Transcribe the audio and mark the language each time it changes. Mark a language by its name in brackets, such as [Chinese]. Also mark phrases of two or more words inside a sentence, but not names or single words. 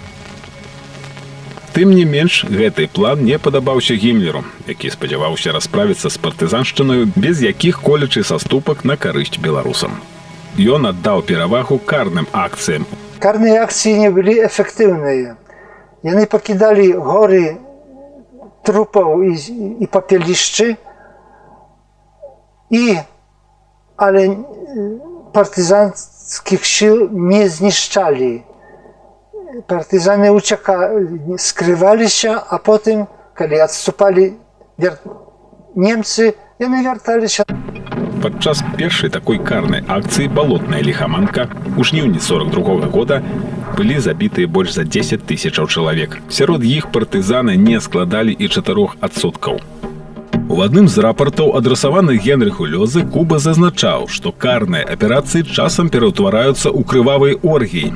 [Belarusian] Тым не менш, гэты план не падабаўся Гімлеру, які спадзяваўся расправіцца з партызаншчынаю без якіх-колечы саступак на карысць беларусам. Ён аддаў перавагу карным акцыям. Карныя акцыі не былі эфектыўныя. Яны пакідалі горы трупаў і папелішчы, [Polish] ale partyzanckich sił nie zniszczali. Partyzany uciekali, skrywali się, a potem, kiedy odstupali Niemcy, oni wracali się. [Belarusian] Падчас першай такой карнай акцыі «Балотная ліхаманка» у жніўні 42-го года былі забітыя больш за 10 тысячаў чалавек. Сярод іх партызаны не складалі і 4%. У адным з рапартаў, адрасаваных Генрыху Лёзе, Куба зазначаў, што карныя аперацыі часам пераўтвараюцца ў крывавыя оргіі.